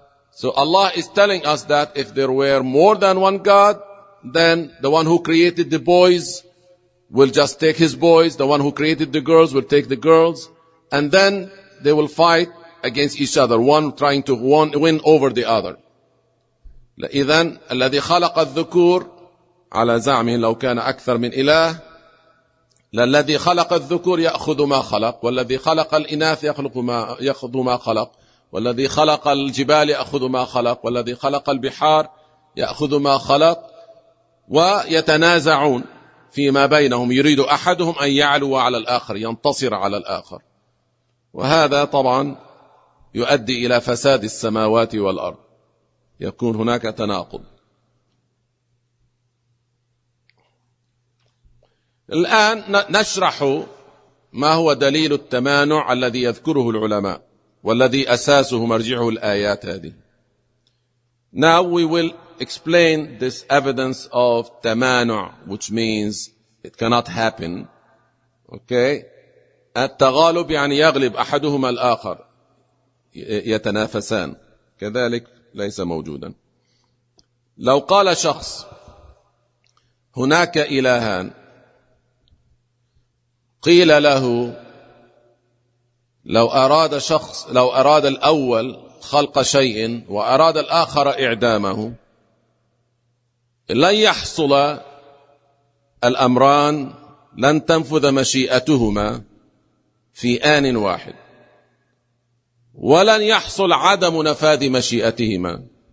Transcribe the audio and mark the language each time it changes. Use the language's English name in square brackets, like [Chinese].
[English] So Allah is telling us that if there were more than one God, then the one who created the boys will just take his boys, the one who created the girls will take the girls, and then they will fight against each other, one trying to win over the other. [Arabic] إذن الذي خلق الذكور على زعمه لو كان أكثر من إله للذي خلق الذكور يأخذ ما خلق والذي خلق الإناث يأخذ ما خلق والذي خلق الجبال يأخذ ما خلق والذي خلق البحار يأخذ ما خلق ويتنازعون فيما بينهم يريد أحدهم أن يعلو على الآخر ينتصر على الآخر وهذا طبعا يؤدي إلى فساد السماوات والأرض يكون هناك تناقض. الآن نشرح ما هو دليل التمانع الذي يذكره العلماء والذي أساسه مرجعه الآيات هذه. [English] Now we will explain this evidence of تمانع, which means it cannot happen. Okay? [Arabic] التغالب يعني يغلب أحدهما الآخر يتنافسان، كذلك ليس موجودا. لو قال شخص هناك إلهان، قيل له لو أراد شخص، لو أراد الأول خلق شيء وأراد الآخر إعدامه لن يحصل الأمران، لن تنفذ مشيئتهما في آن واحد، ولن يحصل عدم نفاذ مشيئتهما.